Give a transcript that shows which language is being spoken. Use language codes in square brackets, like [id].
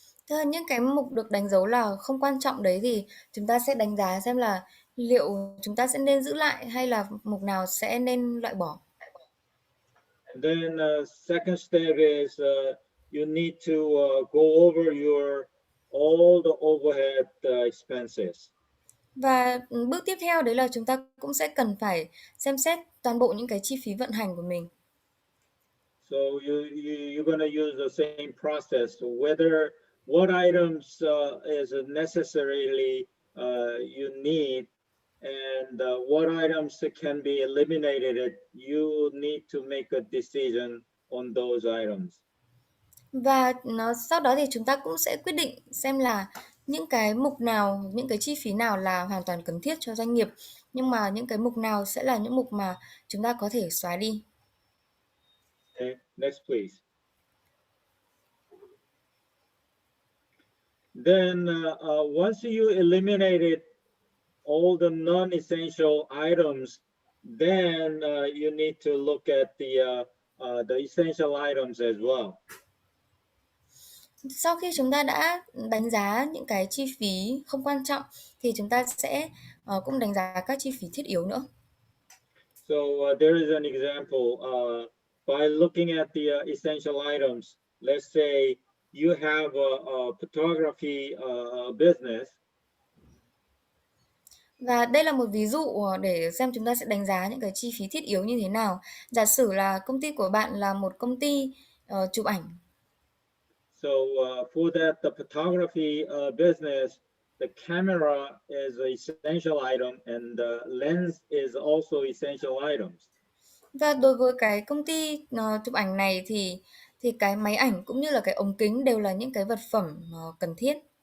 [vi] Thế là những cái mục được đánh dấu là không quan trọng đấy thì chúng ta sẽ đánh giá xem là liệu chúng ta sẽ nên giữ lại hay là mục nào sẽ nên loại bỏ. [en] And then second step is you need to go over all the overhead expenses. [vi] Và bước tiếp theo đấy là chúng ta cũng sẽ cần phải xem xét toàn bộ những cái chi phí vận hành của mình. [en] So you're going to use the same process. So what items is necessarily you need, and what items can be eliminated. You need to make a decision on those items. [vi] Và sau đó thì chúng ta cũng sẽ quyết định xem là những cái mục nào, những cái chi phí nào là hoàn toàn cần thiết cho doanh nghiệp, nhưng mà những cái mục nào sẽ là những mục mà chúng ta có thể xóa đi. [en] Okay, next please. Then once you eliminated all the non-essential items, then you need to look at the essential items as well. [vi] Sau khi chúng ta đã đánh giá những cái chi phí không quan trọng thì chúng ta sẽ cũng đánh giá các chi phí thiết yếu nữa. [en] So there is an example by looking at the essential items. Let's say you have a photography business. [vi] Và đây là một ví dụ để xem chúng ta sẽ đánh giá những cái chi phí thiết yếu như thế nào. Giả sử là công ty của bạn là một công ty chụp ảnh. [en] So for that, the photography business, the camera is an essential item and the lens is also essential items. [vi] Và đối với cái công ty chụp ảnh này thì cái máy ảnh cũng như là cái ống kính đều là những cái vật phẩm cần thiết.